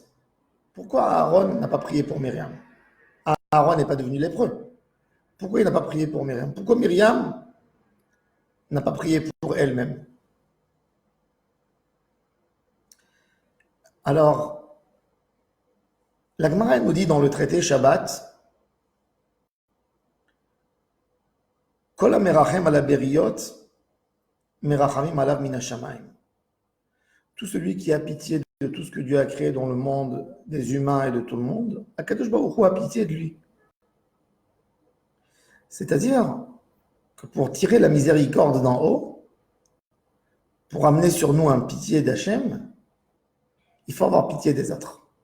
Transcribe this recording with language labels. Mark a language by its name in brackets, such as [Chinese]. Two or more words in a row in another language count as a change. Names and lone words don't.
[French] Pourquoi Aaron n'a pas prié pour Myriam? Aaron n'est pas devenu lépreux. Pourquoi il n'a pas prié pour Myriam? Pourquoi Myriam n'a pas prié pour elle-même? Alors, la Gemara nous dit dans le traité Shabbat, [Hebrew] כל המרחם על הבריות מרחמים עליו מן השמים. [French] Tout celui qui a pitié de tout ce que Dieu a créé dans le monde des humains et de tout le monde, [Hebrew] הקדוש ברוך הוא [French] a pitié de lui. C'est-à-dire que pour tirer la miséricorde d'en haut, pour amener sur nous un pitié d'Hachem, il faut avoir pitié des autres.